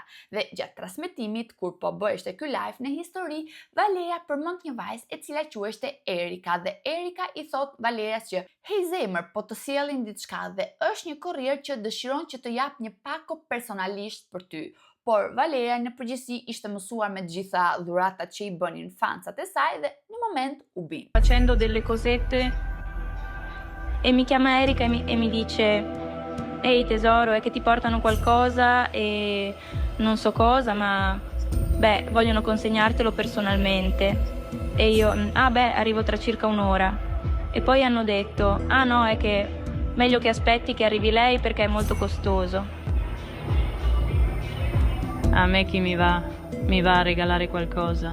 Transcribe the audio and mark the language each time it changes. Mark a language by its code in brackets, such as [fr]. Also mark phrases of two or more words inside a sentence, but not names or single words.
[sq] Dhe gjatë transmetimit, kur po bëheshte ky live në histori, Valeria përmend një vajzë e cila quheshte Erika dhe Erika i thot Valerias që "Hej zemër, po të sjellin diçka dhe është një kurrier që dëshiron që të jap një pako personalisht për ty." Por Valeria në përgjithësi ishte mësuar me të gjitha dhuratat që i bënin fansat e saj dhe në moment u bin. [it] Facendo delle cosette e mi chiama Erika e mi dice: ehi tesoro, è che ti portano qualcosa e non so cosa, ma beh, vogliono consegnartelo personalmente. E io, ah beh, arrivo tra circa un'ora. E poi hanno detto: ah no, è che meglio che aspetti che arrivi lei perché è molto costoso. A me chi mi va a regalare qualcosa.